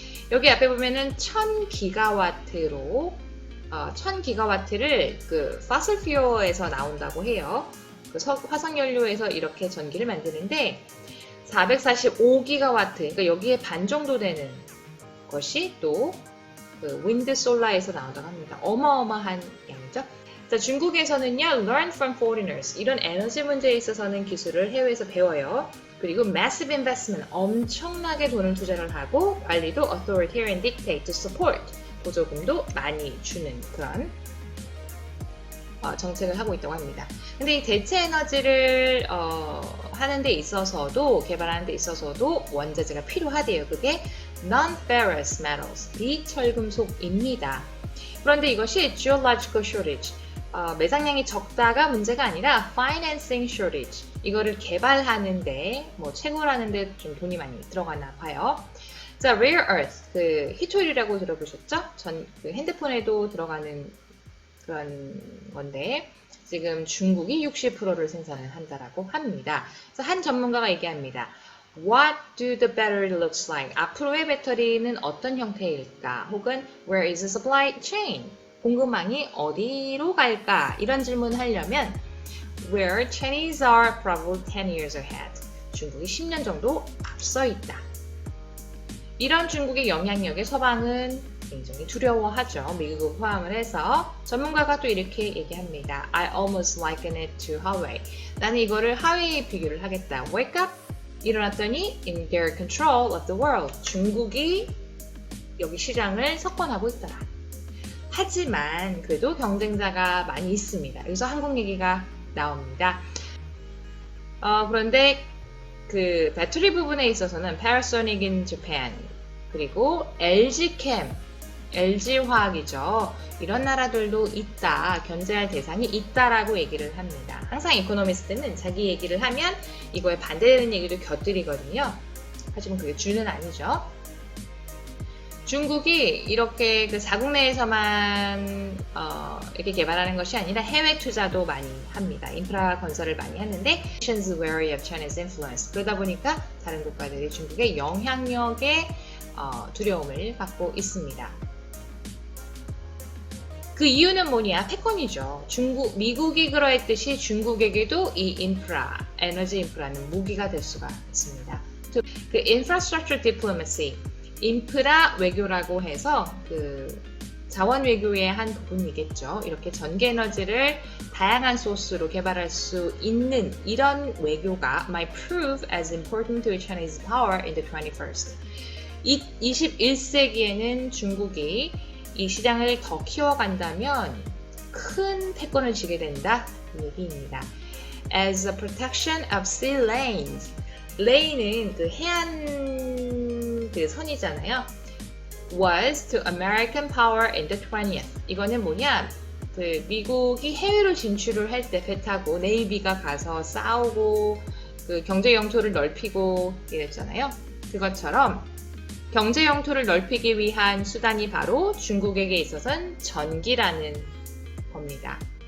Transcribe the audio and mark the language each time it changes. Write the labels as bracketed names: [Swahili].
[Korean] 여기 앞에 보면은 1000기가와트로 1000기가와트를 그 fossil fuel에서 나온다고 해요. 그 화석연료에서 이렇게 전기를 만드는데 445기가와트, 그러니까 여기에 반 정도 되는 것이 또 그 윈드 솔라에서 나온다고 합니다. 어마어마한 양이죠. 자, 중국에서는요, [English] learn from foreigners. [Korean] 이런 에너지 문제에 있어서는 기술을 해외에서 배워요. 그리고 [English] massive investment, [Korean] 엄청나게 돈을 투자를 하고 관리도 [English] authoritarian dictate to support, [Korean] 보조금도 많이 주는 그런 정책을 하고 있다고 합니다. 근데 이 대체 에너지를 하는 데 있어서도, 개발하는 데 있어서도 원자재가 필요하대요. 그게 non-ferrous metals, 비철금속입니다. 그런데 이것이 [English] geological shortage, [Korean] 매장량이 적다가 문제가 아니라 [English] financing shortage, [Korean] 이거를 개발하는데, 뭐 채굴하는데 좀 돈이 많이 들어가나 봐요. 자, rare earth, 그 희토일이라고 들어보셨죠? 그 핸드폰에도 들어가는 그런 건데 지금 중국이 60%를 생산을 한다라고 합니다. 그래서 한 전문가가 얘기합니다. [English] What do the battery looks like? [Korean] 앞으로의 배터리는 어떤 형태일까? 혹은 [English] Where is the supply chain? [Korean] 공급망이 어디로 갈까? 이런 질문을 하려면 [English] Where Chinese are probably 10 years ahead. [Korean] 중국이 10년 정도 앞서 있다. 이런 중국의 영향력에 서방은 굉장히 두려워하죠. 미국을 포함을 해서. 전문가가 또 이렇게 얘기합니다. [English] I almost liken it to Huawei. [Korean] 나는 이거를 하웨이에 비교를 하겠다. [English] Wake up! [Korean] 일어났더니 [English] in their control of the world. [Korean] 중국이 여기 시장을 석권하고 있더라. 하지만 그래도 경쟁자가 많이 있습니다. 여기서 한국 얘기가 나옵니다. 그런데 그 배터리 부분에 있어서는 Panasonic in Japan, 그리고 LGchem, LG화학이죠. 이런 나라들도 있다, 견제할 대상이 있다라고 얘기를 합니다. 항상 이코노미스트는 자기 얘기를 하면 이거에 반대되는 얘기도 곁들이거든요. 하지만 그게 주는 아니죠. 중국이 이렇게 그 자국 내에서만 이렇게 개발하는 것이 아니라 해외 투자도 많이 합니다. 인프라 건설을 많이 하는데 [English] nations wary of China's influence. [Korean] 그러다 보니까 다른 국가들이 중국의 영향력에 두려움을 갖고 있습니다. 그 이유는 뭐냐? 패권이죠. 미국이 그러했듯이 중국에게도 이 인프라, 에너지 인프라는 무기가 될 수가 있습니다. 그 infrastructure diplomacy, 인프라 외교라고 해서 그 자원 외교의 한 부분이겠죠. 이렇게 전기 에너지를 다양한 소스로 개발할 수 있는 이런 외교가 [English] might prove as important to Chinese power in the 21st. [Korean] 21세기에는 중국이 이 시장을 더 키워간다면 큰 패권을 쥐게 된다, 이 얘기입니다. [English] As a protection of sea lanes. [Korean] 레인은 그 해안 그 선이잖아요. [English] Was to American power in the 20th. [Korean] 이거는 뭐냐? 그 미국이 해외로 진출을 할 때 배 타고 네이비가 가서 싸우고 그 경제 영토를 넓히고 이랬잖아요. 그것처럼 경제 영토를 넓히기 위한 수단이 바로 중국에게 있어서는 전기라는 겁니다.